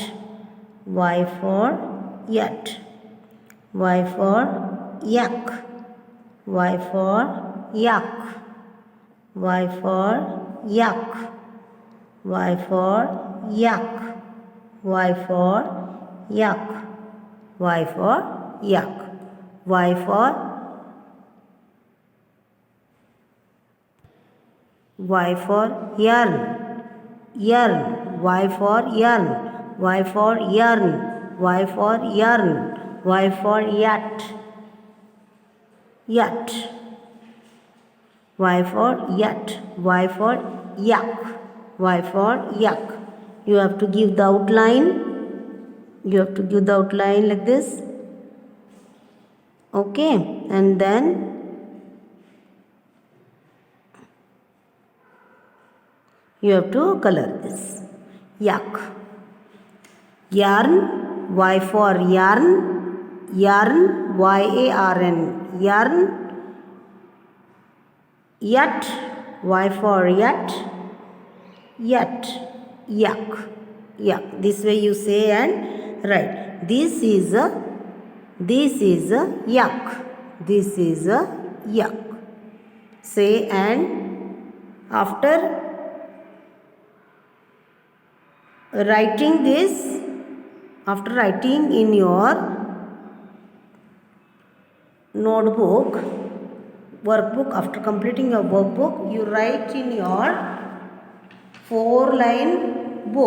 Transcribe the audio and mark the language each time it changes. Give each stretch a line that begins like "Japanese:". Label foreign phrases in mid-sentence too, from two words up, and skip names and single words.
English: Y for yacht. Y for yak. Y for yak. Y for yak. Y for yak. Y for yak. Y for yak. Y for yarn. Yarn. Y for yarn. Y for yarn. Y for yarn. Y for yacht. Yacht. Y for yacht. Y for yak. Y for yak. You have to give the outline. You have to give the outline like this. Okay, and then you have to color this. Yak. Yarn. Y for yarn. Yarn. Y-A-R-N. Yarn. Yacht. Y for yacht. Yacht. Yak. Yak. This way you say and write. This is a yak. This is a yak. Say and after writing this, after writing in your notebook, workbook, after completing your workbook, you write in your 4-line book.